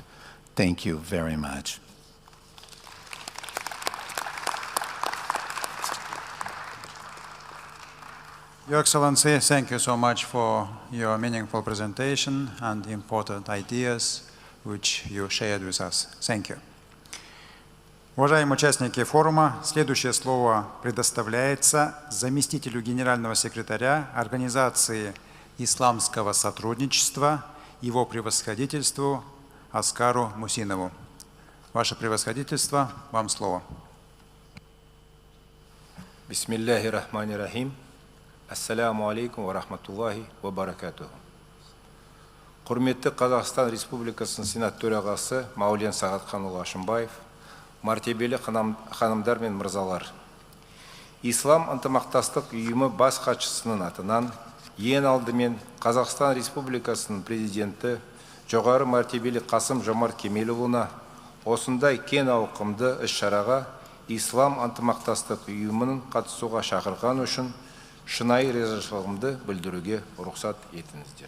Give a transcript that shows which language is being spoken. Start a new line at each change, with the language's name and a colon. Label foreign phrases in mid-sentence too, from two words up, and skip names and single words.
English: Thank you very much. Your Excellency, thank you so much for your meaningful presentation and important ideas which you shared with us. Thank you.
Russian: Уважаемые участники форума, следующее слово предоставляется заместителю генерального секретаря Организации исламского сотрудничества, его превосходительству Аскару Мусинову. Ваше превосходительство, вам слово.
Arabic: بسم الله الرحمن الرحيم. السلام عليكم ورحمة الله وبركاته.
Kazakh: Құрметті Қазақстан Республикасының Сенат төрағасы Маулен Сағатханұлы Ашымбаев, мәртебелі ханымдар мен мырзалар. Ислам ынтымақтастық ұйымы бас хатшысының атынан ең алдымен Қазақстан Республикасының президенті жоғары мәртебелі Қасым Жомарт Кемелұлына осындай кең ауқымды іс-шараға Ислам ынтымақтастық ұйымының қатысуға шақырған үшін шынайы ризашылығымды білдіруге рұқсат етіңіздер.